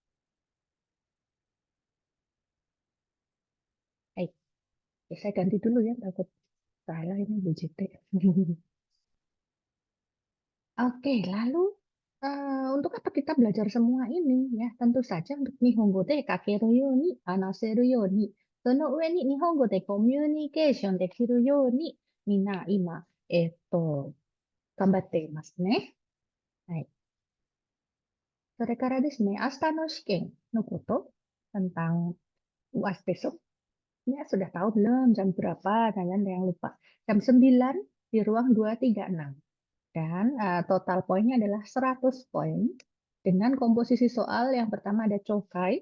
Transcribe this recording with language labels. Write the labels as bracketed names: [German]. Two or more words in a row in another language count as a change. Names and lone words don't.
[Indonesian] Baik, ya, saya ganti dulu ya, takut salah ini BJT. Oke, lalu untuk apa kita belajar semua ini ya? Tentu saja untuk [Japanese] 日本語で書けるように、話せるように、その上に日本語でcommunicationできるように、皆今, 頑張っていますね. はい。それからですね、明日の試験のこと [Indonesian] tentang UAS besok. Ya, sudah tahu belum jam berapa? Jangan yang lupa. Jam 9 di ruang 236. Dan total poinnya adalah 100 poin dengan komposisi soal yang pertama ada cokai.